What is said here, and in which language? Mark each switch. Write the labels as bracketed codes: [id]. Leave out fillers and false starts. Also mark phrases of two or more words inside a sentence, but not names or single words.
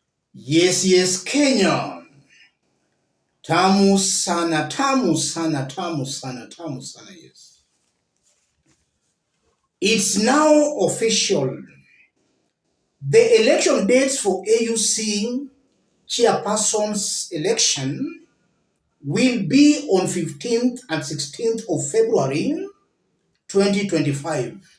[en] Yes, Kenya. [sw] Tamu sana, tamu sana, tamu sana, tamu sana, [en] yes. It's now official. The election dates for AUC chairperson's election will be on 15th and 16th of February 2025.